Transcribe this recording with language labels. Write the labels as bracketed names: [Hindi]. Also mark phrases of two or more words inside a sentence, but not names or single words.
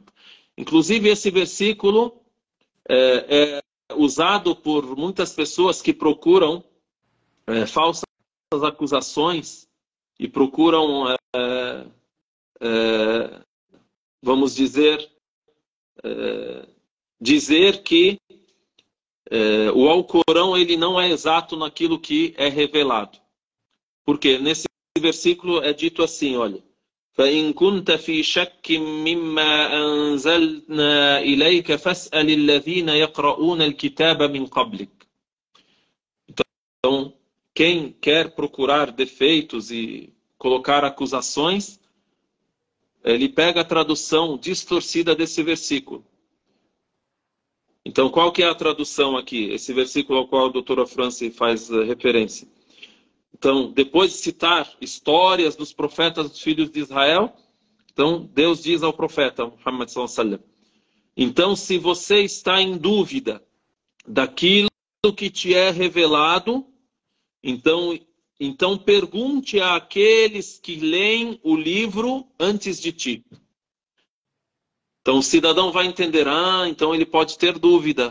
[Portuguese] Inclusive esse versículo é usado por muitas pessoas que procuram falsas acusações e procuram, vamos dizer, dizer que o Alcorão ele não é exato naquilo que é revelado. Porque nesse versículo é dito assim, olha, [Arabic] فَإِن كُنْتَ فِي شَكٍّ مِّمَّا أَنزَلْنَا إِلَيْكَ فَاسْأَلِ الَّذِينَ يَقْرَؤُونَ الْكِتَابَ مِنْ قَبْلِكَ. [Portuguese] Então, quem quer procurar defeitos e colocar acusações, ele pega a tradução distorcida desse versículo. Então, qual que é a tradução aqui? Esse versículo ao qual a doutora Franci faz referência. Então, depois de citar histórias dos profetas dos filhos de Israel, então Deus diz ao profeta Muhammad [Arabic] صلى الله عليه وسلم, [Portuguese] então se você está em dúvida daquilo que te é revelado, então pergunte àqueles que leem o livro antes de ti. Então o cidadão vai entender, então ele pode ter dúvida.